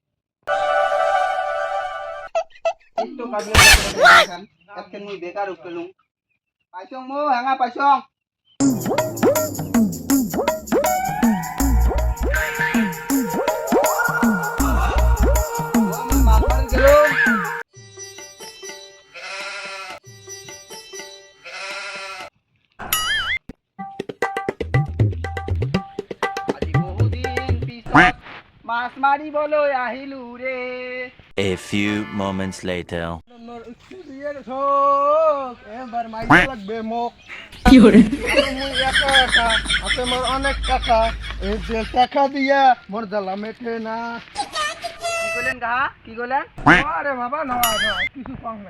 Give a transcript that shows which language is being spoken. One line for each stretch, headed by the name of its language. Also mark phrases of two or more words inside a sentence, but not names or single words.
Rangpuri: একটু কাটলে খান আজকে মুই বেকার উঠলুম। পাইছং মো হ্যাঙা পাইছং। মাছ মারি গেলুম।
Assamese: আজি বহুদিন পিছত মাছ মাৰিবলৈ আহিলো রে।
English: A few moments later.
Rangpuri: এবার মাইকে লাগবে মোক। মুই একা একা আছে মোর অনেক টাকা, এই যে টাকা দিয়া মোর জ্বালা মেটে না। কি কইলেন কাহা, কি কইলেন? আরে বাবা নয় কিছু কম নাই।